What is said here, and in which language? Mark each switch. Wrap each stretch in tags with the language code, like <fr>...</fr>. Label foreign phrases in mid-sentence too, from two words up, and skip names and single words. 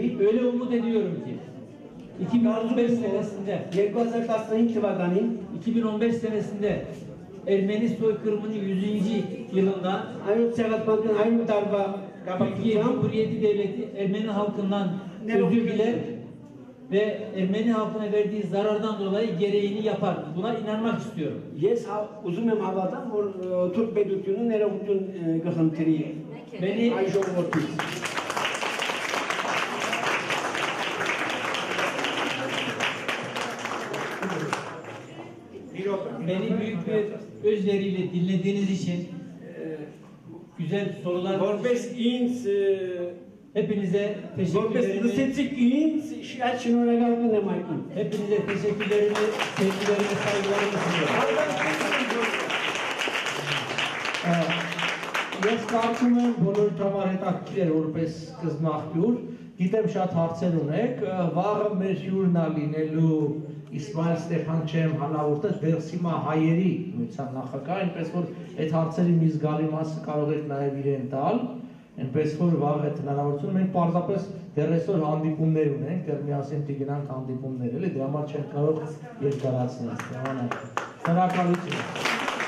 <tr>öyle umut ediyorum ki 2015 senesinde</tr> <hy>2015 թվականին</hy> <tr>2015 senesinde Ermeni soykırımının 100. yılında</tr> <hy>այո ցեղասպանության այն տարվա</hy> <tr>Türkiye</tr> <hy>կապակցությամբ</hy> <tr>Cumhuriyeti Devleti Ermeni halkından özür diler ve Ermeni halkına verdiği zarardan dolayı gereğini yapar. Buna inanmak istiyorum.</tr> <hy>ես ուզում եմ հավատալ որ թուրք պետությունը ներողություն կխնդրի</hy> <tr>Beni</tr> <hy>այ ժողովրդից</hy> <tr>Beni büyük bir özveriyle dinlediğiniz için güzel sorular</tr> <hy>որպես ինձ</hy> <tr>hepinize</tr> <hy>որպես</hy> <tr>teşekkürlerimi</tr> <hy>լսեցիք ինձ շատ շնորհակալություն եմ այդին</hy> <tr>hepinize teşekkürlerimi, sevgilerimi, saygılarımı sunuyorum.</tr> <hy>Ես կարծում եմ բոլորիդ համար հետաքրքիր էր որպես սկզբնաղբյուր, գիտեմ շատ հարցեր ունեք, վաղը մեր հյուրն է լինելու Իսմայել Ստեփանչյան հանրավորտը Դերսիմա հայերի միության նախագահ, այնպես որ այդ հարցերի մի զգալի մասը կարող եք նաև իրեն տալ, այնպես որ վաղ այդ հնարավորությունը մենք պարզապես դեռ այսօր հանդիպումներ ունենք, դեռ միասին գնանք հանդիպումներ, էլի դրա համար չենք կարող երկարացնել։ Շնորհակալություն։</hy>